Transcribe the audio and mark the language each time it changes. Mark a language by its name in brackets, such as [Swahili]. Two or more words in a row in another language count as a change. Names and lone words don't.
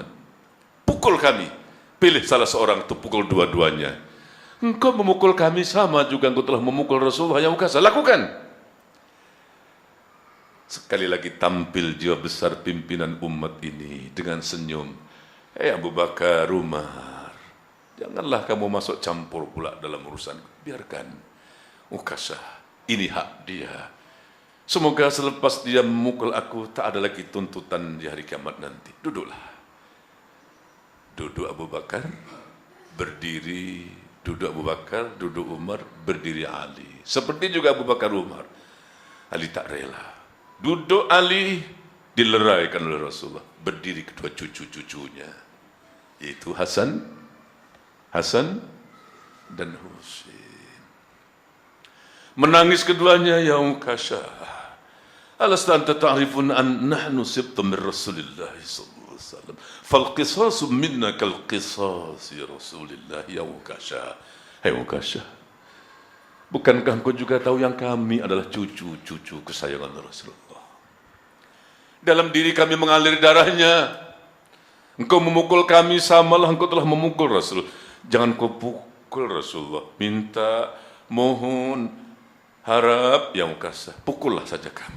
[Malay] Pukul kami. Pilih salah seorang itu, pukul dua-duanya. Engkau memukul kami sama juga engkau telah memukul Rasulullah. Yang Ukasha, lakukan. Sekali lagi tampil jiwa besar pimpinan umat ini dengan senyum. Abu Bakar, Umar, janganlah kamu masuk campur pula dalam urusan. Biarkan Ukasha, ini hak dia. Semoga selepas dia memukul aku tak ada lagi tuntutan di hari kiamat nanti. Duduklah. Duduk Abu Bakar, berdiri. Duduk Abu Bakar, duduk Umar, berdiri Ali. Seperti juga Abu Bakar, Umar. Ali tak rela. Duduk Ali, dileraikan oleh Rasulullah. Berdiri kedua cucu-cucunya, yaitu Hasan dan Husain. Menangis keduanya, [Arabic] يا عكاشة، ألست أنت تعرف أن نحن سبط من رسول الله صلى الله عليه وسلم، فالقصاص منا كالقصاص رسول الله. [Malay] Ya Ukasha, hai Ukasha, bukankah engkau juga tahu yang kami adalah cucu-cucu kesayangan Rasulullah? Dalam diri kami mengalir darahnya. Engkau memukul kami, samalah engkau telah memukul Rasul. Jangan kau pukul Rasulullah. Minta, mohon, harap, ya Ukasha, pukullah saja kami.